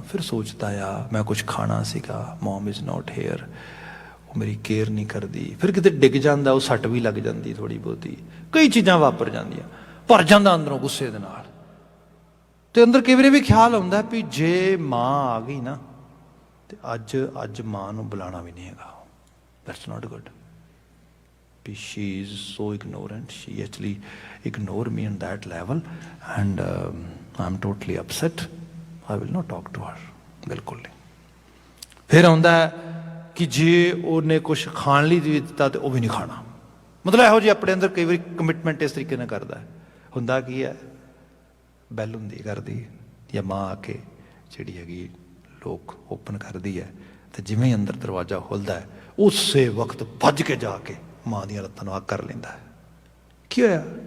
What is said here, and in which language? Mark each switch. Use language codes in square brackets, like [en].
[pa] ਫਿਰ ਸੋਚਦਾ ਆ ਮੈਂ ਕੁਛ ਖਾਣਾ ਸੀਗਾ, [en] mom is not here, [pa] ਉਹ ਮੇਰੀ ਕੇਅਰ ਨਹੀਂ ਕਰਦੀ। ਫਿਰ ਕਿਤੇ ਡਿੱਗ ਜਾਂਦਾ, ਉਹ ਸੱਟ ਵੀ ਲੱਗ ਜਾਂਦੀ ਥੋੜ੍ਹੀ ਬਹੁਤੀ, ਕਈ ਚੀਜ਼ਾਂ ਵਾਪਰ ਜਾਂਦੀਆਂ, ਭਰ ਜਾਂਦਾ ਅੰਦਰੋਂ ਗੁੱਸੇ ਦੇ ਨਾਲ। ਤੇ ਅੰਦਰ ਕਈ ਵਾਰੀ ਵੀ ਖਿਆਲ ਆਉਂਦਾ ਵੀ ਜੇ ਮਾਂ ਆ ਗਈ ਨਾ ਤੇ ਅੱਜ ਮਾਂ ਨੂੰ ਬੁਲਾਉਣਾ ਵੀ ਨਹੀਂ ਹੈਗਾ। [en] That's not good. ਵੀ she is so ignorant, she actually ignore me on that level and I'm totally upset, I will not talk to her। [pa] ਬਿਲਕੁਲ ਨਹੀਂ। ਫਿਰ ਆਉਂਦਾ ਕਿ ਜੇ ਉਹਨੇ ਕੁਛ ਖਾਣ ਲਈ ਵੀ ਦਿੱਤਾ ਤੇ ਉਹ ਵੀ ਨਹੀਂ ਖਾਣਾ। ਮਤਲਬ ਇਹੋ ਜਿਹੀ ਆਪਣੇ ਅੰਦਰ ਕਈ ਵਾਰੀ ਕਮਿਟਮੈਂਟ ਇਸ ਤਰੀਕੇ ਨਾਲ ਕਰਦਾ। ਹੁੰਦਾ ਕੀ ਹੈ, ਬੈਲ ਹੁੰਦੀ ਘਰ ਦੀ ਜਾਂ ਮਾਂ ਆ ਕੇ ਜਿਹੜੀ ਹੈਗੀ ਲੋਕ ਓਪਨ ਕਰਦੀ ਹੈ, ਤੇ ਜਿਵੇਂ ਅੰਦਰ ਦਰਵਾਜ਼ਾ ਖੁੱਲ੍ਹਦਾ ਹੈ ਉਸੇ ਵਕਤ ਭੱਜ ਕੇ ਜਾ ਕੇ ਮਾਂ ਦੀਆਂ ਲੱਤਾਂ ਨੂੰ ਅੱਗ ਕਰ ਲੈਂਦਾ ਹੈ। ਕੀ ਹੋਇਆ?